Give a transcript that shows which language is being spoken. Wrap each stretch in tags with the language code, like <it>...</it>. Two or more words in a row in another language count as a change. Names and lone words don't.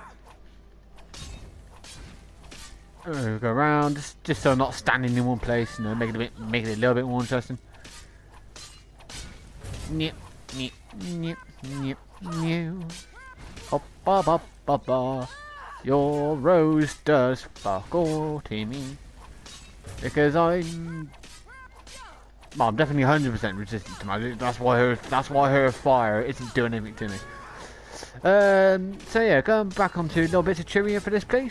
<en>Go around, just so I'm not standing in one place, you know, make it a little bit more interesting. Nyep, nyep, nyep, nyep, nyep. Hop, ba, ba, ba, ba. Your rose does sparkle to me because I'm definitely 100% resistant to magic. That's why her fire isn't doing anything to me. So yeah, going back onto little bits of trivia for this place.</en>